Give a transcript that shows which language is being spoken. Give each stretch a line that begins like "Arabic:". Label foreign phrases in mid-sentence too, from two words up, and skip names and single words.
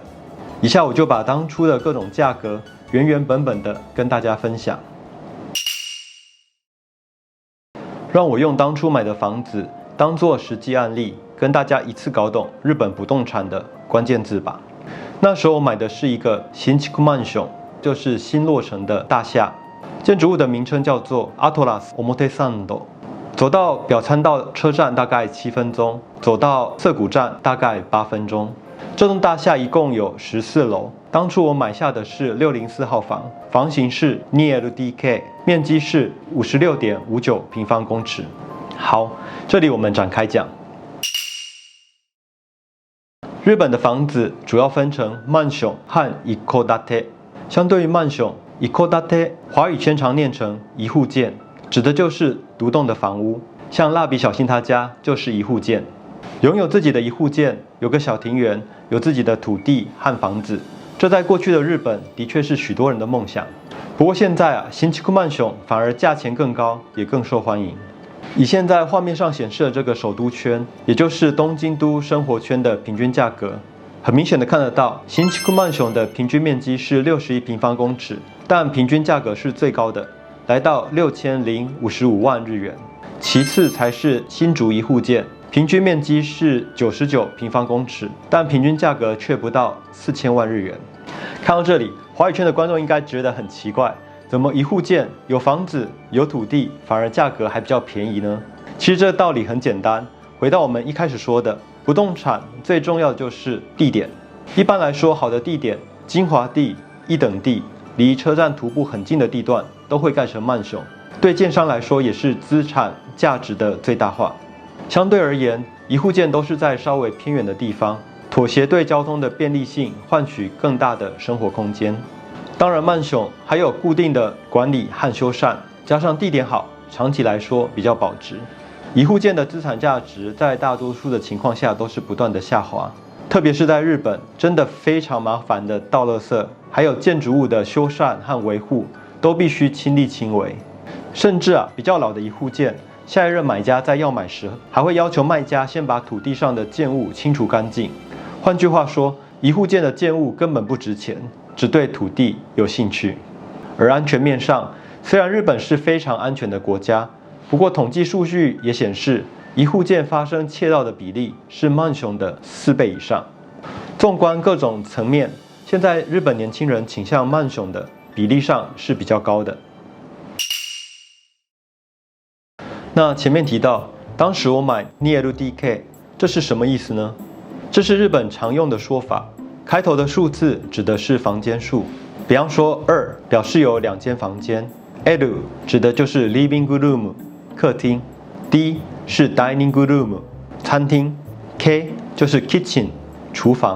Chinese: 以下我就把当初的各种价格原本的跟大家分享。让我用当初买的房子当作实际案例，跟大家一次搞懂日本不动产的关键字吧。那时候我买的是一个
Japanese: 新築マンション，
Chinese: 就是新落成的大厦。建筑物的名称叫做 Atlas Omote Sando。走到表参道车站大概7分钟，走到涩谷站大概8分钟。这栋大厦一共有14楼。当初我买下的是604号房，房型是 2LDK， 面积是56.59平方公尺。好，这里我们展开讲。日本的房子主要分成マンション和一戸建て。相对于
Japanese: マンション、一戸建て，
Chinese: 华语圈常念成一户建，指的就是独栋的房屋。像蜡笔小新他家就是一户建。拥有自己的一户建，有个小庭园，有自己的土地和房子，这在过去的日本的确是许多人的梦想。不过现在
Japanese: 新築マンション
Chinese: 反而价钱更高，也更受欢迎。以现在画面上显示的这个首都圈，也就是东京都生活圈的平均价格，很明显的看得到，
Japanese: 新築マンション
Chinese: 的平均面积是61平方公尺，但平均价格是最高的，来到6055万日元。其次才是新竹一户建。平均面积是99平方公尺，但平均价格却不到4000万日元。看到这里，华语圈的观众应该觉得很奇怪，怎么一户建有房子有土地，反而价格还比较便宜呢？其实这道理很简单，回到我们一开始说的，不动产最重要的就是地点。一般来说，好的地点、精华地、一等地、离车站徒步很近的地段，都会盖成マンション。对建商来说，也是资产价值的最大化。相对而言，一户建都是在稍微偏远的地方，妥协对交通的便利性，换取更大的生活空间。当然，マンション还有固定的管理和修缮，加上地点好，长期来说比较保值。一户建的资产价值在大多数的情况下都是不断的下滑，特别是在日本，真的非常麻烦的倒垃圾，还有建筑物的修缮和维护，都必须亲力亲为。甚至比较老的一户建，下一任买家在要买时，还会要求卖家先把土地上的建物清除干净。换句话说，一户建的建物根本不值钱，只对土地有兴趣。而安全面上，虽然日本是非常安全的国家，不过统计数据也显示，一户建发生窃盗的比例是マンション的4倍以上。纵观各种层面，现在日本年轻人倾向マンション的比例上是比较高的。那前面提到，当时我买 2LDK， 这是什么意思呢？这是日本常用的说法，开头的数字指的是房间数，比方说2表示有2间房间 ，L 指的就是
English: living room
Chinese: 客厅 ，D 是
English: dining room
Chinese: 餐厅 ，K 就是 kitchen 厨房。